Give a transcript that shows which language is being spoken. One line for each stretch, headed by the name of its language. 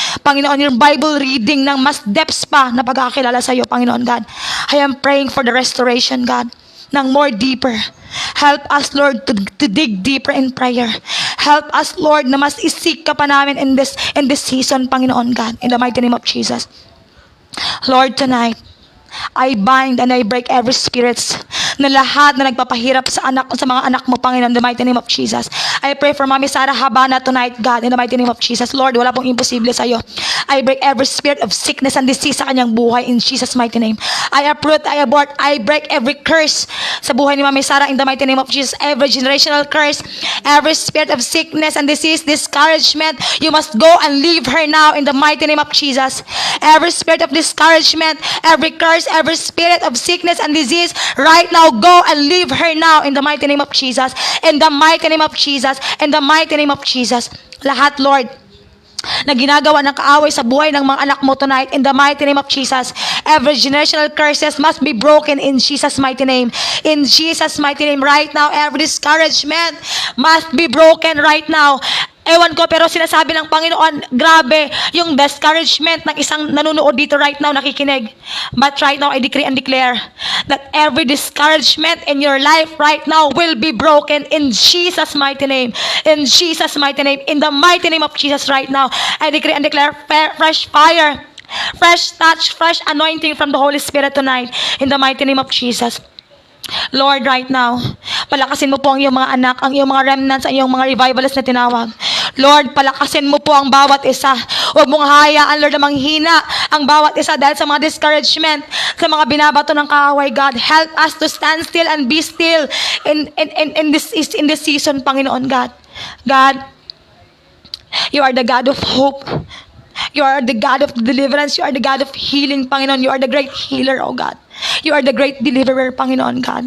Filipino: Panginoon, yung Bible reading ng mas depths pa na pagkakilala sa iyo, Panginoon God.
English: I am praying for the restoration, God, ng more deeper. Help us, Lord, to dig deeper in prayer. Help us, Lord,
Filipino: na mas isik ka pa namin
English: in this season, Panginoon God, in the mighty name of Jesus. Lord, tonight, I bind and I break every spirits
Filipino: na lahat na nagpapahirap sa mga anak mo,
English: Panginoon, in the mighty name of Jesus. I pray for Mami Sarah Habana tonight, God, in the mighty name of Jesus. Lord,
Filipino: wala pong imposible sa iyo.
English: I break every spirit of sickness and disease
Filipino: sa kanyang buhay
English: in Jesus' mighty name. I uproot, I abort, I break every curse sa buhay ni Mami Sarah in the mighty name of Jesus. Every generational curse, every spirit of sickness and disease, discouragement, you must go and leave her now in the mighty name of Jesus. Every spirit of discouragement, every curse, every spirit of sickness and disease, right now, go and leave her now in the mighty name of Jesus. In the mighty name of Jesus. In the mighty name of Jesus.
Filipino: Lahat, Lord, na ginagawa ng kaaway sa buhay ng mga anak mo tonight,
English: in the mighty name of Jesus. Every generational curses must be broken in Jesus' mighty name. In Jesus' mighty name, right now, every discouragement must be broken right now.
Filipino: Ewan ko, pero sinasabi ng Panginoon, grabe yung discouragement ng isang nanonood dito right now, nakikinig.
English: But right now, I decree and declare that every discouragement in your life right now will be broken in Jesus' mighty name. In Jesus' mighty name. In the mighty name of Jesus right now, I decree and declare fresh fire, fresh touch, fresh anointing from the Holy Spirit tonight. In the mighty name of Jesus.
Filipino: Lord, right now, palakasin mo po ang iyong mga anak, ang iyong mga remnants, ang iyong mga revivalists na tinawag. Lord, palakasin mo po ang bawat isa. Huwag mong hayaan, Lord, na manghina ang bawat isa dahil sa mga discouragement, sa mga binabato ng kaaway, God.
English: Help us to stand still and be still in this season, Panginoon God. God, you are the God of hope. You are the God of deliverance. You are the God of healing, Panginoon. You are the great healer, oh God. You are the great deliverer, Panginoon God.